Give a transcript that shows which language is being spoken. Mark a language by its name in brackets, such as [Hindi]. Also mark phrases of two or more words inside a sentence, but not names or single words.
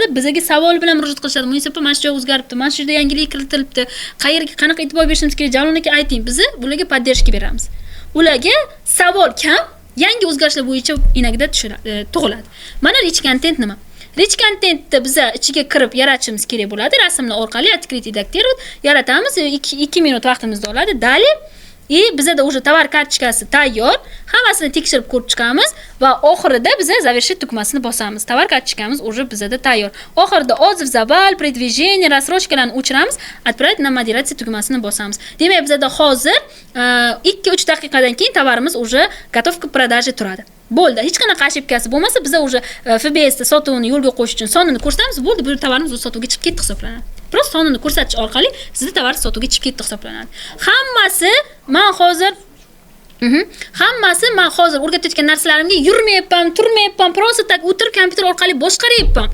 [Uzbek] Bizga savol bilan murojaat qilishadi. Munisipa mana shu joy o'zgaribdi, mana shu yerda yangilik kiritilibdi. Qayerga qanaqa e'tibor berishimiz kerak? Jalol aka ayting. Biz bularga podдержка beramiz. Ularga savol kam, yangi o'zgarishlar bo'yicha inagida tug'iladi. Mana [English] rich content [Uzbek] nima? [English] Rich contentni [Uzbek] biz ichiga kirib yaratishimiz kerak bo'ladi. Rasmlar orqali [Russian] открыть редактировать [Uzbek] yaratamiz. 2 minut vaqtimizni oladi. Dali bizda уже tovar kartochkasi tayyor. Hammasini tekshirib ko'rib chiqamiz va oxirida biz завершить tugmasini bosamiz. Tovar kartochkamiz уже bizda tayyor. Oxirida отзыв, [Russian] забал, предвижение, рассрочкаlarni o'chiramiz, отправить на модерация [Uzbek] tugmasini bosamiz. Demak, bizda hozir 2-3 daqiqadan keyin tovarimiz [Russian] уже готов к продаже [Uzbek] turadi. Bo'ldi. Hech qanaqa ошибкасы bo'lmasa, biz уже FBS da sotuvni yo'lga qo'yish uchun sonini ko'rsatamiz. Bo'ldi, bu tovarimiz sotuvga chiqib ketdi hisoblanadi. Prosta sonini ko'rsatish orqali sizning tovaringiz sotuvga chiqib ketdi hisoblanadi. Hammasi men hozir o'rgatayotgan narsalarimga yurmayapman, turmayapman, [Russian] просто так [Uzbek] o'tirib kompyuter orqali boshqaryapman.